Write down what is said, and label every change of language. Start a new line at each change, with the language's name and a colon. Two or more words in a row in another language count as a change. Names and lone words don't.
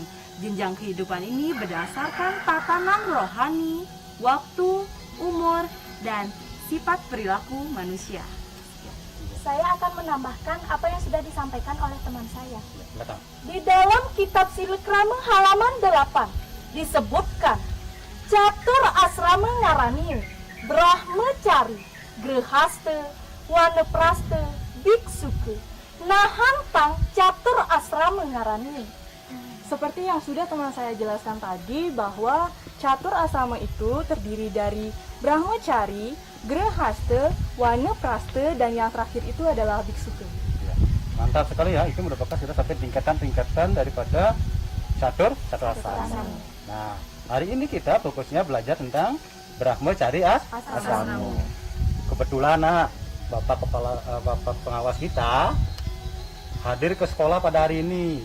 Indonesian: Jenjang kehidupan ini berdasarkan tatanan rohani, waktu, umur, dan sifat perilaku manusia. Saya akan menambahkan apa yang sudah disampaikan oleh teman saya. Silakan. Di dalam kitab Silikrama halaman 8 disebutkan
Kawi: catur asrama ngarani, brahmacari, grehasta, wanaprasta, biksuke, nahantang catur asrama ngarani.
Indonesian: Seperti yang sudah teman saya jelaskan tadi bahwa catur asrama itu terdiri dari brahmacari, grehasta, wanaprasta, dan yang terakhir itu adalah biksuke. Ya, mantap sekali ya, itu merupakan sudah sampai tingkatan-tingkatan daripada catur asrama. Nah, hari ini kita fokusnya belajar tentang brahmacari asrama. Kebetulan Bapak pengawas kita hadir ke sekolah pada hari ini.